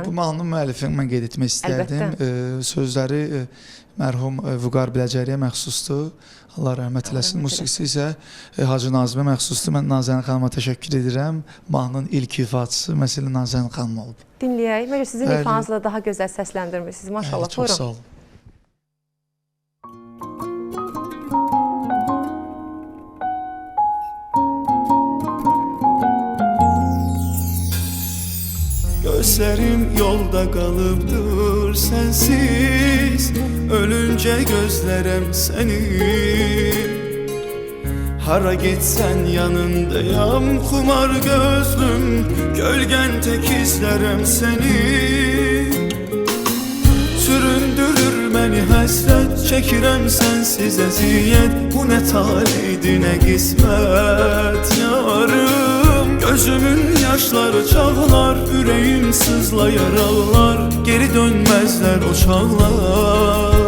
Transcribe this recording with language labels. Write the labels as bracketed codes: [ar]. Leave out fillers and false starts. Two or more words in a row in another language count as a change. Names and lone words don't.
[az] Bu mahnının müəllifini mən qeyd etmək istərdim. Sözləri mərhum Vüqar Biləcəriyə məxsusdur. Allah rəhmət eləsin. Musiqisi isə Hacı Nazimə məxsusdur. Mən Nazənin xanıma təşəkkür edirəm. Mahnının ilk ifaçısı məsələn Nazənin xanım olub. Dinləyək. Məncə sizin ifanızla daha gözəl səsləndirmirsiniz. Maşallah. Çox sağ olun. [tr] Gözlerim yolda kalıptır sensiz, ölünce gözlerem seni. Hara gitsen yanındayam, kumar gözlüm, gölgen tek izlerem seni. [az] Süründürür beni həsrət, çəkirəm sensiz əziyyət. Bu nə talihdir, nə qismət yarım. Gözümün yaşları çağlar, ürəyim sızlayar ağlar. Geri dönməzlər o çağlar.